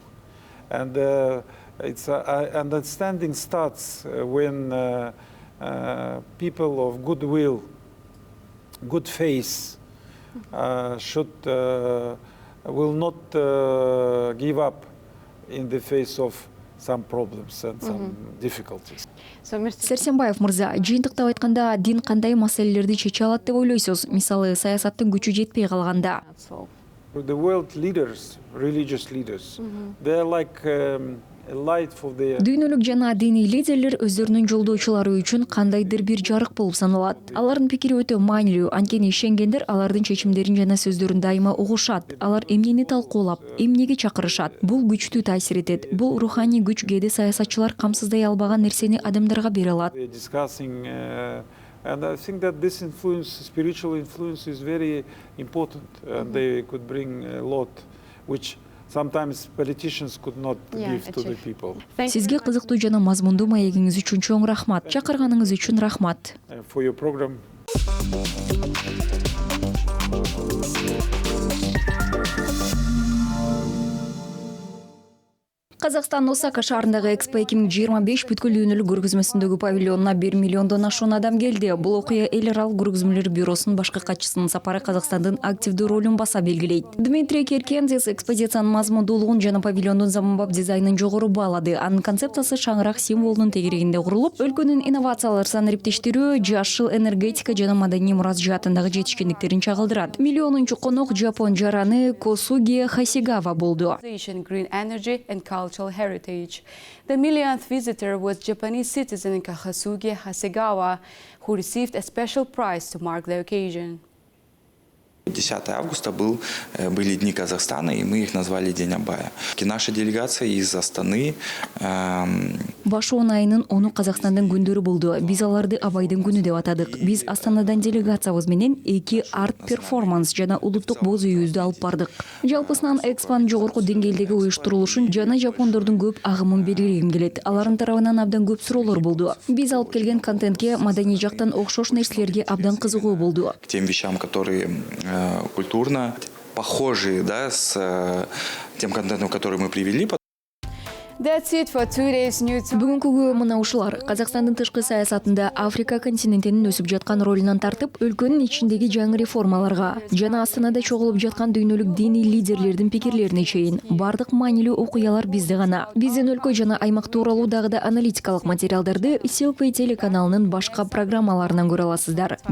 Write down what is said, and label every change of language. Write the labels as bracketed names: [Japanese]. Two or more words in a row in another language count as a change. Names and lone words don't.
[English] And understanding starts when people of goodwill, good faith, will not give up in the face of some problems and some difficulties. [Kyrgyz] Сарсенбаев мырза, жыйынтыктап айтканда дин кандай маселелерди чече алат деп ойлойсуз? Мисалы, саясаттын күчү жетпей калганда. The world leaders, religious leaders, they are like a light for the... Дүйнөлүк жана диний лидерлер өздөрүнүн жолдоочулары үчүн кандайдыр бир жарык болуп саналат. Алардын пикири өтө маанилүү, анткени ишенгендер алардын чечимдерин жана сөздөрүн дайыма угушат. Алар эмнени талкуулап, эмнеге чакырышат. Бул күчтүү таасир этет. Бул руханий күч кээде саясатчылар камсыздай албаган нерсени адамдарга бере алат. [English] And I think that this influence, spiritual influence, is very important, and they could bring a lot, which sometimes politicians could not give to the people. [Kyrgyz] Сизге кызыктуу жана мазмундуу маегиңиз үчүн чоң рахмат. Чакырганыңыз үчүн рахмат. [English] For your program. [Kyrgyz] Казакстан Осака шаарындагы Экспо 2025 бүткүл дүйнөлүк көргөзмөсүндөгү павильонуна 1 миллиондон ашуун адам келди. Бул окуя эл аралык көргөзмөлөр бюросунун башкы катчысынын сапары Казакстандын активдүү ролун баса белгилейт. Дмитрий Керкендис экспозициянын мазмундуулугун жана павильондун заманбап дизайнын жогору баалады. Анын концепциясы шаңырак символунун тегерегинде курулуп, өлкөнүн инновациялар санариптештирүү, жашыл энергетика жана маданий мурас жаатындагы жетишкендиктерин чагылдырат. Миллионунчу конок жапон жараны Косуги Хасигава болду. [English] Heritage. The millionth visitor was Japanese citizen Kasugi Hasegawa, who received a special prize to mark the occasion. [Russian] 10 августа были Дни Казахстана, и мы их назвали День Абая. И наша делегация из Астаны. [Kyrgyz] Башуон айынын оны Казакстандын күндөрү болду. Биз аларды Абайдын күнү деп атадык. Биз Астанадан делегациябыз менен 2 арт-перформанс жана улуттук боз үйүздү алып бардык. Жалпысынан экспонун жогорку деңгээлдеги уюштурулушун жана жапондордун көп агымын белгилегим келет. Алардын тарабынан абдан көп суроолор болду. Биз алып келген контентке маданий жактан окшош нерселерге абдан кызыгуу болду. [Russian] Тем вещам, которые культурно похожи, да, с тем контентом, который мы привели. [English] That's it for today's news. [Kyrgyz] Бүгүнкү мына ушулар. Казакстандын тышкы саясатында Африка континентинин өсүп жаткан ролунан тартып, өлкөнүн ичиндеги жаңы реформаларга жана Астанада чогулуп жаткан дүйнөлүк диний лидерлердин пикирлерине чейин бардык маанилүү окуялар бизде гана. Биздин өлкө жана аймак тууралуу дагы да аналитикалык материалдарды Silkway телеканалынын башка программаларынан көрө аласыздар.